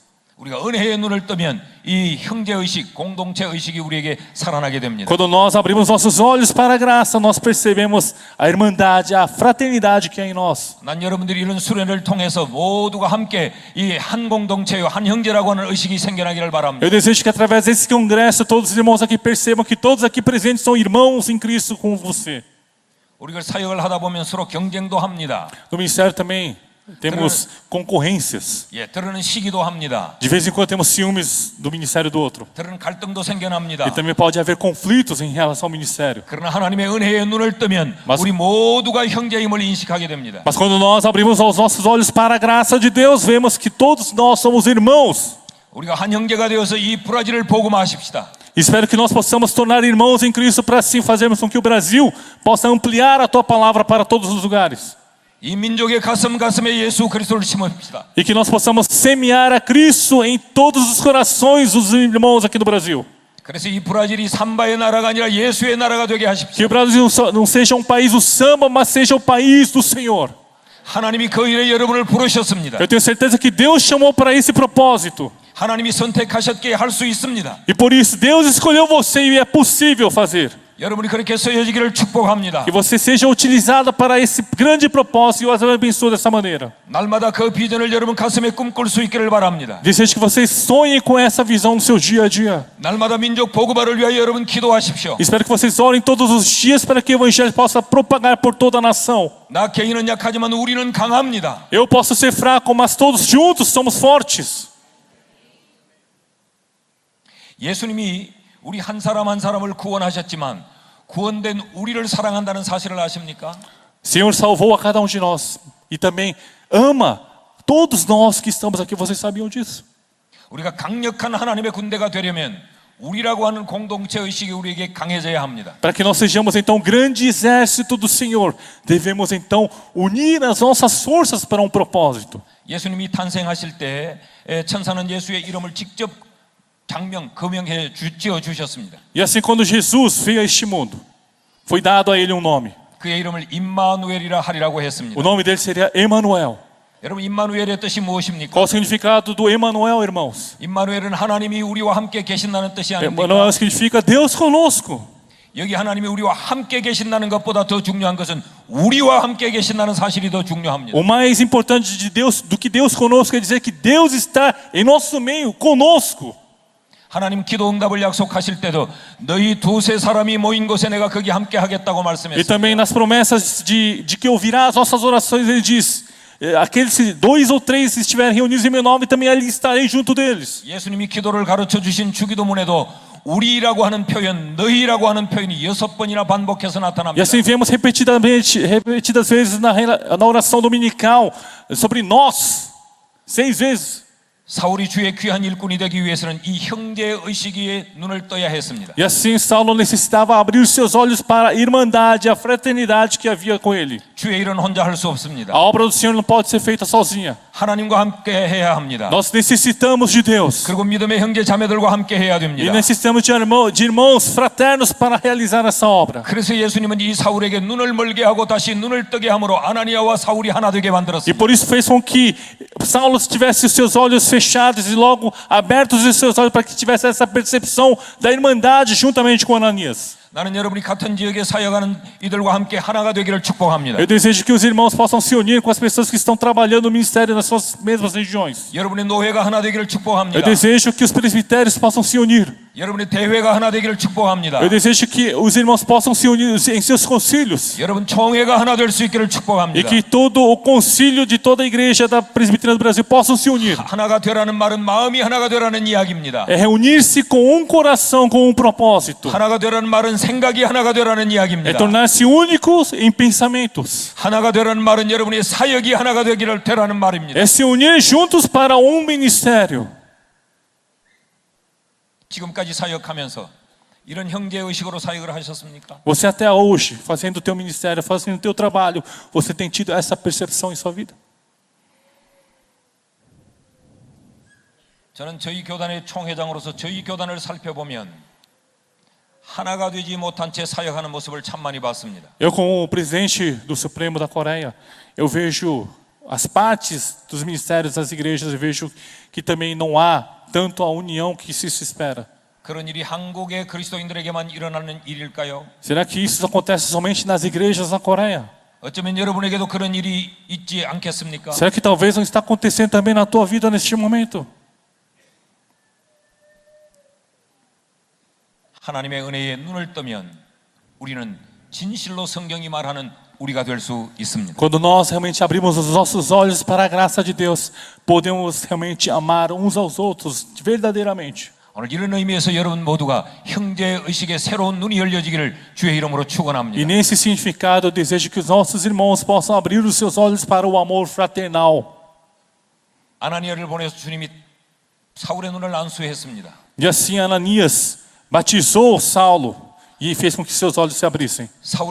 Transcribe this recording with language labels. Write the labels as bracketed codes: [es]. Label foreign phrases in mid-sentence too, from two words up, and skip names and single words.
[ko] 우리가 은혜의 눈을 뜨면 이 형제 의식, 공동체 의식이 우리에게 살아나게 됩니다. [pt] Quando nós abrimos nossos olhos para a graça, nós percebemos a irmandade, a fraternidade que há em nós. [ko] 난 여러분들이 이런 수련을 통해서 모두가 함께 이 한 공동체요, 한 형제라고 하는 의식이 생겨나기를 바랍니다. [pt] Eu desejo que através desse congresso todos os irmãos aqui percebam que todos aqui presentes são irmãos em Cristo com você. [ko] 우리가 사역을 하다 보면 서로 경쟁도 합니다. [pt] No ministério também temos concorrências. [ko] 예, 때로는 시기도 합니다. [pt] De vez em quando temos ciúmes do ministério do outro. [ko] 때로는 갈등도 생겨납니다. [pt] E também pode haver conflitos em relação ao ministério. [ko] 그러나 하나님의 은혜의 눈을 뜨면 [pt] Mas- [ko] 우리 모두가 형제임을 인식하게 됩니다. [pt] Mas quando nós abrimos os nossos olhos para a graça de Deus, vemos que todos nós somos irmãos. [ko] 우리가 한 형제가 되어서 이 브라질을 복음화하십시다. [pt] Espero que nós possamos tornar irmãos em Cristo para assim fazermos com que o Brasil possa ampliar a tua palavra para todos os lugares. [ko] 이 민족의 가슴에 예수 그리스도를 심읍시다. [pt] E que nós possamos semear a Cristo em todos os corações dos irmãos aqui no Brasil. [ko] 그래서 이 브라질이 삼바의 나라가 아니라 예수의 나라가 되게 하십시오. [pt] Que o Brasil não seja um país do samba, mas seja o país do Senhor. [ko] 하나님이 그 일에 여러분을 부르셨습니다. [pt] Eu tenho certeza que Deus chamou para esse propósito. [ko] 하나님이 선택하셨기에 할 수 있습니다. [pt] E por isso Deus escolheu você e é possível fazer. [ko] 여러분이 그렇게 쓰여지기를 축복합니다. [pt] Que você seja utilizada para esse grande propósito e eu as abençoo dessa maneira. [ko] 날마다 그 비전을 여러분 가슴에 꿈꿀 수 있기를 바랍니다. [pt] Desejo que vocês sonhem com essa visão no seu dia a dia. [ko] 날마다 민족 보고발을 위하여 여러분 기도하십시오. [pt] Espero que vocês orem todos os dias para que o evangelho possa propagar por toda a nação. [ko] 나 개인은 약하지만 우리는 강합니다. [pt] Eu posso ser fraco, mas todos juntos somos fortes. [ko] 예수님이 우리 한 사람 한 사람을 구원하셨지만 구원된 우리를 사랑한다는 사실을 아십니까? [pt] Senhor salvou a cada um de nós e também ama todos nós que estamos aqui. Vocês sabiam disso? [ko] 우리가 강력한 하나님의 군대가 되려면 우리라고 하는 공동체 의식이 우리에게 강해져야 합니다. [pt] Para que nós sejamos então um grande exército do Senhor, devemos então unir as nossas forças para um propósito. [ko] 예수님이 탄생하실 때 천사는 예수의 이름을 직접 장명, 거명해 지어 주셨습니다. [pt] E assim quando Jesus veio a este mundo, foi dado a ele um nome. [ko] 그의 이름을 임마누엘이라 하리라고 했습니다. [pt] O nome dele seria Emanuel. [ko] 여러분 임마누엘의 뜻이 무엇입니까? [pt] Qual o significado do Emanuel, irmãos? [ko] 임마누엘은 하나님이 우리와 함께 계신다는 뜻이 아닙니까? [pt] Emanuel significa Deus conosco. [ko] 여기 하나님이 우리와 함께 계신다는 것보다 더 중요한 것은 우리와 함께 계신다는 사실이 더 중요합니다. [pt] O mais importante de Deus, do que Deus conosco, é dizer que Deus está em nosso meio, conosco. [ko] 하나님 기도 응답을 약속하실 때도 너희 두세 사람이 모인 곳에 내가 거기 함께 하겠다고 [pt] E [ko] 말씀했습니다. [pt] também nas promessas de que ouvirá as nossas orações, ele diz: aqueles 2 ou 3 estiverem reunidos em meu nome, também ali estarei junto deles. [ko] 예수님이 기도를 가르쳐 주신 주기도문에도 우리라고 하는 표현, 너희라고 하는 표현이 6번이나 반복해서 [pt] E [ko] 나타납니다. [pt] assim vemos repetidas vezes na oração dominical sobre nós, 6 vezes. [ko] 사울이 주의 귀한 일꾼이 되기 위해서는 이 형제 의식에 눈을 떠야 했습니다. [pt] E assim Saulo necessitava abrir os seus olhos para a irmandade, a fraternidade que havia com ele. [ko] 주의 일은 혼자 할 수 없습니다. [pt] A obra do Senhor não pode ser feita sozinha. [ko] 하나님과 함께 해야 합니다. [pt] Nós necessitamos de Deus. [ko] 그리고 믿음의 형제 자매들과 함께 해야 [pt] E [ko] 됩니다. [pt] necessitamos de irmãos fraternos para realizar essa obra. [ko] 그래서 예수님은 이 사울에게 눈을 멀게 하고 다시 눈을 뜨게 함으로 아나니아와 사울이 하나 되게 [pt] E [ko] 만들었습니다. [pt] por isso fez com que Saulo tivesse os seus olhos fechados e logo abertos os seus olhos para que tivesse essa percepção da irmandade juntamente com Ananias. [ko] 나는 여러분이 같은 지역에 사역하는 이들과 함께 하나가 되기를 축복합니다. [pt] Eu desejo que os irmãos possam se unir com as pessoas que estão trabalhando no ministério nas suas mesmas regiões. [ko] 여러분의 노회가 하나 되기를 [pt] Eu [ko] 축복합니다. [pt] desejo que os presbitérios possam se unir. [ko] 여러분의 대회가 하나 되기를 축복합니다. [pt] Eu desejo que os irmãos possam se unir em seus concílios. [ko] 여러분 총회가 하나 될 수 있기를 [pt] E [ko] 축복합니다. [pt] que todo o concílio de toda a igreja da presbiteriana do Brasil possam se unir. [ko] 하나가 되라는 말은 마음이 하나가 되라는 이야기입니다. [pt] É reunir-se com um coração, com um propósito. [ko] 하나가 되라는 말은 생각이 하나가 되라는 [pt] É [ko] 이야기입니다. [pt] tornar-se únicos em pensamentos. [ko] 하나가 되라는 말은 여러분의 사역이 하나가 되라는 말입니다. [pt] É se unir juntos para um ministério. [ko] 지금까지 사역하면서 이런 형제 의식으로 사역을 하셨습니까? [pt] Você até hoje, fazendo o teu ministério, fazendo o teu trabalho, você tem tido essa percepção em sua vida? [ko] 저는 저희 교단의 총회장으로서 저희 교단을 살펴보면 하나가 되지 못한 채 사역하는 모습을 참 많이 봤습니다. [pt] Eu, como presidente do Supremo da Coreia, eu vejo as partes dos ministérios das igrejas, eu vejo que também não há tanto a união que se espera. [ko] 그런 일이 한국의 그리스도인들에게만 일어나는 일일까요? [pt] Será que isso acontece somente nas igrejas na Coreia? [ko] 어쩌면 여러분에게도 그런 일이 있지 않겠습니까? [pt] Será que talvez não está acontecendo também na tua vida neste momento? [ko] 하나님의 은혜에 눈을 뜨면 우리는 진실로 성경이 말하는 우리가 될 수 있습니다. [pt] Quando nós realmente abrimos os nossos olhos para a graça de Deus, podemos realmente amar uns aos outros verdadeiramente. [ko] 오늘 이런 의미에서 여러분 모두가 형제 의식의 새로운 눈이 열려지기를 주의 이름으로 [pt] E [ko] 축원합니다. [pt] nesse significado, eu desejo que os nossos irmãos possam abrir os seus olhos para o amor fraternal. [ko] 아나니아를 보내서 주님이 사울의 눈을 안수했습니다. [pt] E assim Ananias batizou Saulo e fez com que seus olhos se abrissem.